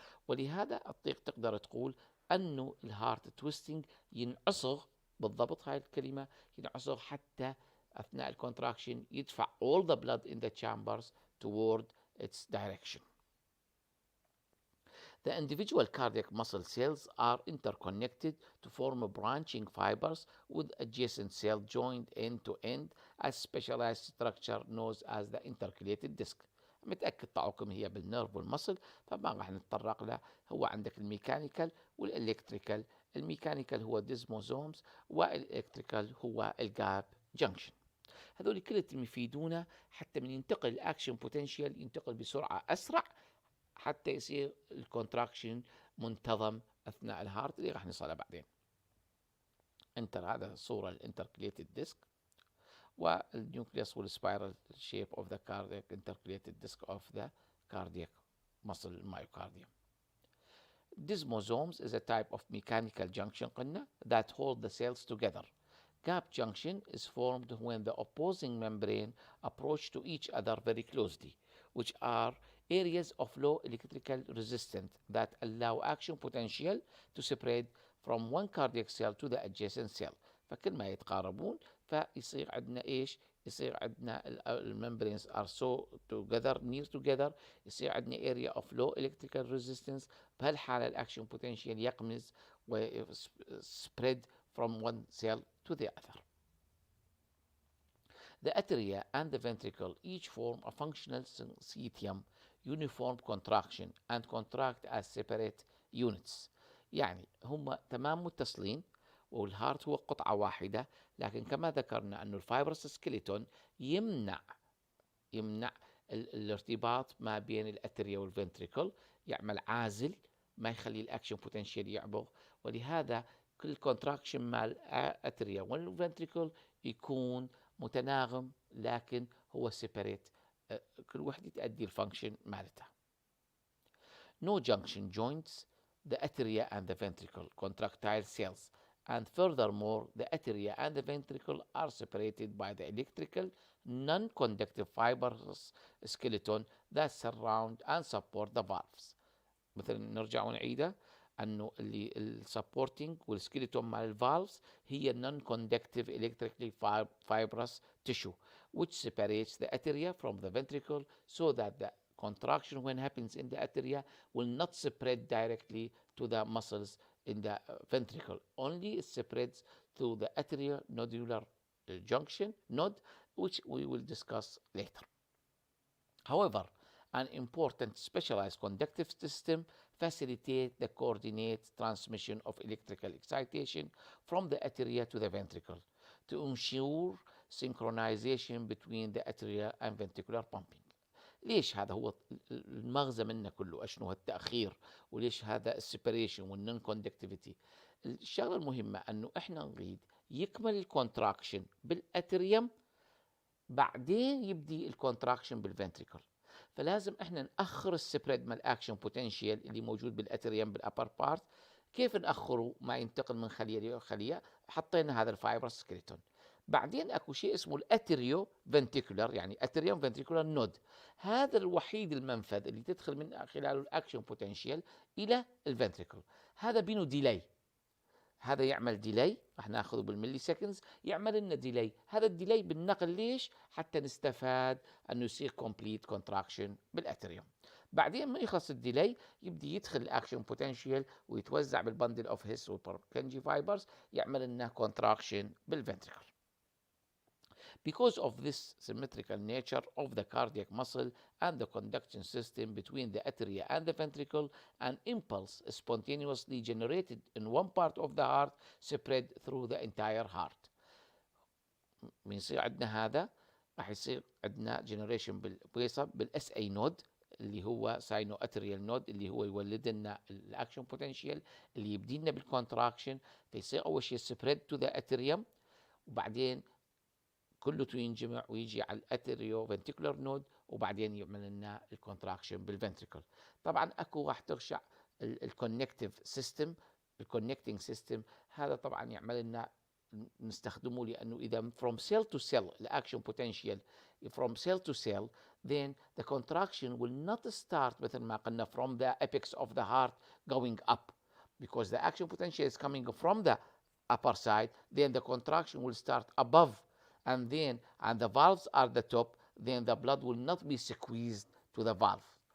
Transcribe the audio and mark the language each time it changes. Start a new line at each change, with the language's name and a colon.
Arabic: ولهذا تقدر تقول انه الهارت تويستنج ينعصر، بالضبط هاي الكلمه، ينعصر حتى اثناء الكونتراكشن يدفع
English: all the blood in the chambers toward its direction. The individual cardiac muscle cells are interconnected to form branching fibers with adjacent cells joined end to end as specialized structure known as the intercalated disc.
Arabic: متأكد طاعكم هي بالنيرف والمصل، فما راح نتطرق له. هو عندك الميكانيكال والإلكتريكال. الميكانيكال هو ديزموزومز، والإلكتريكال هو الجاب جنكشن. هذول كلهم يفيدونا حتى من ينتقل الأكشن بوتنشال ينتقل بسرعة أسرع، حتى يصير الكونتراكشن منتظم أثناء الهارت اللي راح نصلها بعدين. هذا الصورة
English: الانتركليتد ديسك والنيوكليوس والسبايرال shape of the cardiac intercalated disc of the cardiac muscle myocardium. Desmosomes is a type of mechanical junction
Arabic: قلنا
English: that hold the cells together. Gap junction is formed when the opposing membrane approach to each other very closely, which are areas of low electrical resistance that allow action potential to spread from one cardiac cell to the adjacent cell.
Arabic: فكل ما يتقاربون فيصير عندنا ايش؟ يصير عندنا الممبرينز
English: are so together near together،
Arabic: يصير عندنا
English: area of low electrical resistance. بهالحالة الاكشن potential
Arabic: يقمز و
English: spread from one cell to the other. The atria and the ventricle each form a functional syncytium uniform contraction and contract as separate units.
Arabic: يعني هم تمام متصلين، والهارت هو قطعة واحدة، لكن كما ذكرنا أنه الفايبرس سكيلتون يمنع الارتباط ما بين الاتريا والفنتريكل، يعمل عازل ما يخلي الاكشن بوتنشال يعبر. ولهذا كل كونتراكشن مال الاتريا والفنتريكل يكون متناغم، لكن هو سيبريت، كل وحده تؤدي الفانكشن مالتها.
English: No junction joints the atria and the ventricle contractile cells, and furthermore the atria and the ventricle are separated by the electrical non-conductive fibrous skeleton that surround and support the valves.
Arabic: مثل نرجع ونعيده انه اللي السبورتنج والسكيلتون مال الفالفز هي
English: non-conductive electrically fibrous tissue which separates the atria from the ventricle so that the contraction when happens in the atria will not spread directly to the muscles in the ventricle. Only it spreads through the atria nodular junction node, which we will discuss later. However, an important specialized conductive system facilitates the coordinated transmission of electrical excitation from the atria to the ventricle to ensure synchronization between the atria and ventricular pumping.
Arabic: ليش هذا هو المغزى منه كله؟ اشنو التأخير؟ وليش هذا السيبريشن والنون كوندكتيفيتي؟ الشغله المهمه انه احنا نريد يكمل الكونتراكشن بالاتريوم، بعدين يبدي الكونتراكشن بالفنتريكل. فلازم احنا نأخر السبريد مال اكشن بوتنشال اللي موجود بالاتريوم بالابر بارت. كيف نأخره ما ينتقل من خليه لخليه؟ حطينا هذا الفايبر سكريتون. بعدين اكو شيء اسمه الاتريو فنتيكولار، يعني اتريوم فنتيكولار نود، هذا الوحيد المنفذ اللي تدخل من خلاله الاكشن بوتنشال الى الفنتريكل. هذا بينه ديلي، هذا يعمل ديلي، راح ناخذه بالملي سكندز، يعمل لنا ديلي. هذا الديلي بالنقل ليش؟ حتى نستفاد انه يصير كومبليت كونتراكشن بالاتريوم. بعدين ما يخلص الديلي يبدي يدخل الاكشن بوتنشال ويتوزع بالبندل اوف هيس والبركنجي فايبرز، يعمل لنا كونتراكشن بالفنتريكل.
English: Because of this symmetrical nature of the cardiac muscle and the conduction system between the atria and the ventricle, an impulse spontaneously generated in one part of the heart spread through the entire heart.
Arabic: من يصير عندنا هذا راح يصير عندنا generation بالاس اي نود اللي هو ساينو اتريال نود، اللي هو يولد لنا الاكشن بوتنشال اللي يبدي لنا بالكونتراكشن. فيصير اول شيء
English: spread to the atrium,
Arabic: وبعدين كله ينجمع ويجي على الاتريو فنتيكولار نود، وبعدين يعمل لنا الكونتراكشن بالفنتريكل. طبعا اكو راح ترجع الكونكتيف سيستم، الكونكتنج سيستم هذا طبعا يعمل لنا نستخدمه، لانه اذا
English: from cell to cell الاكشن potential from cell to cell, then the contraction will not start
Arabic: مثل ما قلنا
English: from the apex of the heart going up, because the action potential is coming from the upper side, then the contraction will start above, and the valves are the top, then the blood will not be squeezed to the valve.